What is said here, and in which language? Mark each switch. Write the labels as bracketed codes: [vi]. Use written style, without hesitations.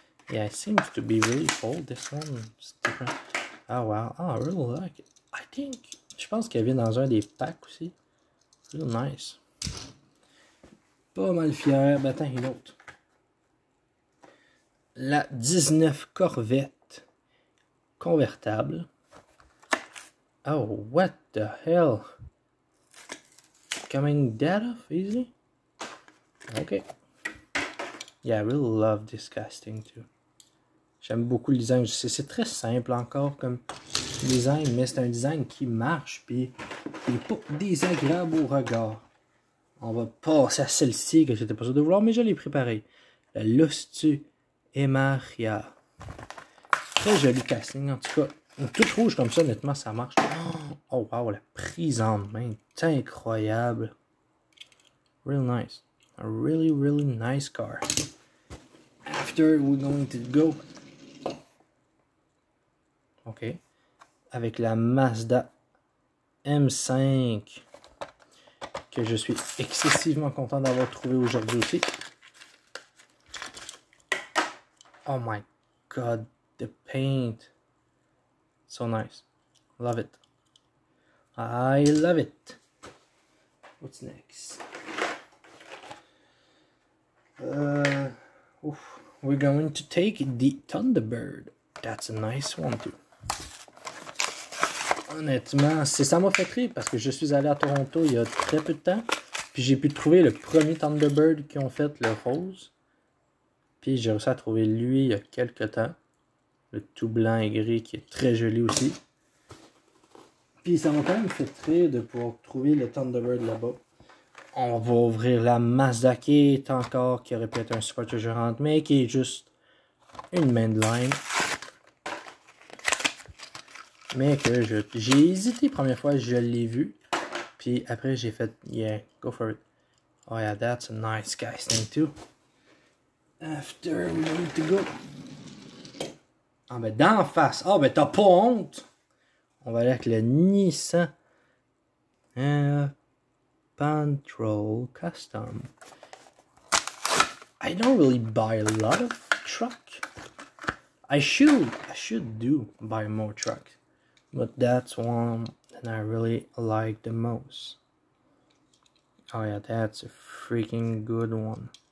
[en] Yeah, it seems to be really old. This one is different. Oh wow, oh, I really like it. I think, [fr] je pense qu'elle vient dans un des packs aussi. [en] Real nice. [fr] Pas mal fier. Ben attends, une autre. La 19 Corvette convertible. [en] Oh, what the hell? Coming that off easily? Okay. Yeah, I really love this casting too. [fr] J'aime beaucoup le design. C'est très simple encore comme design, mais c'est un design qui marche, puis il n'est pas désagréable au regard. On va passer à celle-ci que j'étais pas sûr de vouloir, mais je l'ai préparée. La Lustu Emaria. Très joli casting, en tout cas. Une toute rouge comme ça, honnêtement, ça marche. [en] Oh wow, [fr] la prise en main, c'est incroyable. [en] Real nice. A really, really nice car. After, we're going to go. [fr] Ok. Avec la Mazda M5. Que je suis excessivement content d'avoir trouvé aujourd'hui aussi. [en] Oh my god, the paint. So nice. Love it. I love it. What's next? We're going to take the Thunderbird. That's a nice one too. [fr] Honnêtement, ça m'a fait rire parce que je suis allé à Toronto il y a très peu de temps. Puis j'ai pu trouver le premier Thunderbird qui ont fait le rose. Puis j'ai réussi à trouver lui il y a quelques temps. Le tout blanc et gris qui est très joli aussi. Puis ça m'a quand même fait rire de pouvoir trouver le Thunderbird là-bas. On va ouvrir la Mazda qui est encore, qui aurait pu être un Super Treasure Hunt, mais qui est juste une mainline. Mais que j'ai hésité la première fois, je l'ai vu. Puis après j'ai fait, [en] yeah, go for it. Oh yeah, that's a nice casting too. After we need to go. [fr] Ah ben d'en face. Ah ben t'as pas honte. On va aller avec le Nissan Patrol Custom. [en] I don't really buy a lot of truck. I should buy more trucks. But that's one that I really like the most. Oh yeah, that's a freaking good one.